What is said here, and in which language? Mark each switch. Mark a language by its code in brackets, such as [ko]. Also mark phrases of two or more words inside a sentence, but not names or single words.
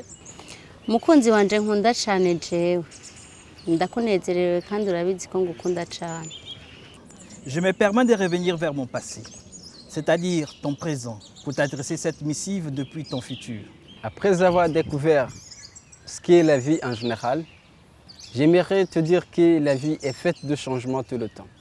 [rn] Mukunzi wanje nkunda cyane jewe. Ndakunezerewe kandi urabizi ko ngukunda cyane. [fr] Je me permets de revenir vers mon passé, c'est-à-dire ton présent, pour t'adresser cette missive depuis ton futur. Après avoir découvert ce qu'est la vie en général, j'aimerais te dire que la vie est faite de changements tout le temps.